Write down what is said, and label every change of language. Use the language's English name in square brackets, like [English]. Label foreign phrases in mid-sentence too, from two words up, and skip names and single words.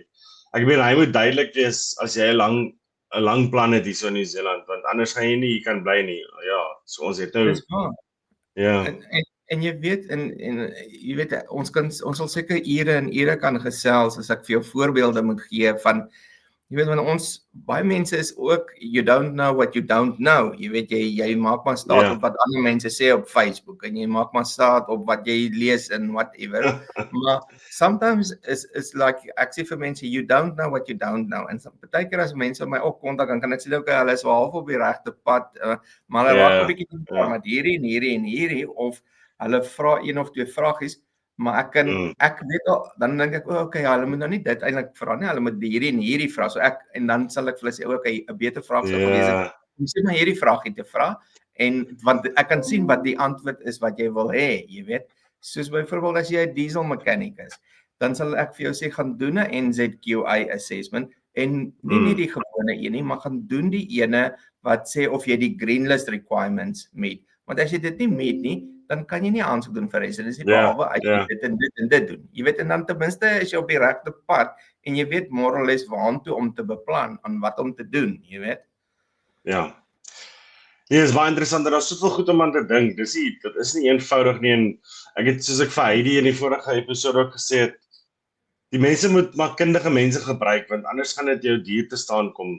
[Afrikaans] Ek meen hy moet duidelik wees as jy 'n lang plan het hier in Nieu-Seeland, want anders gaan jy nie hier kan bly nie. Ja, so ons het nou En jy weet en jy weet ons sal seker ure en ure kan gesels as ek vir jou voorbeelde moet gee van jy weet want baie mense is ook [English] you don't know what you don't know. [Afrikaans] Jy weet jy maak maar staat op wat ander mense sê op Facebook en jy maak maar staat op wat jy lees en whatever. Maar [English] sometimes is like [Afrikaans] ek sê vir mense [English] you don't know what you don't know. [Afrikaans] En baie keer as mense my ook kontak dan kan ek sê okay, hulle is wel half op die regte pad, maar hulle raak 'n bietjie met hierdie of hulle vra een of twee vragies. Maar ek weet al, dan dink ek, okay, hulle moet nou nie dit eintlik vra nie, hulle moet hierdie vra. So en dan sal ek vir hulle sê, okay, 'n beter vraag sou gewees het. Jy sê maar hierdie vraagie te vra en want ek kan sien wat die antwoord is wat jy wil hê, jy weet. Soos byvoorbeeld as jy 'n [English] diesel mechanic [Afrikaans] is, dan sal ek vir jou sê gaan doen 'n [English] NZQA assessment [Afrikaans] en nie die gewone een nie, maar gaan doen die ene wat sê of jy die [English] green list requirements [Afrikaans] meet. Want as jy dit nie meet nie, dan kan jy nie aansoek doen vir residency behalwe as jy dit en dit doen. Jy weet en dan ten minste is jy op die regte pad en jy weet [English] more or less [Afrikaans] waantoe om te beplan en wat om te doen, jy weet. Ja. Nee, is baie interessant en daar is soveel goed om aan te dink. Dit is nie eenvoudig nie en ek het soos ek vir Heidi in die vorige episode ook gesê het, die mense moet maar kundige mense gebruik want anders gaan dit jou duur te staan kom.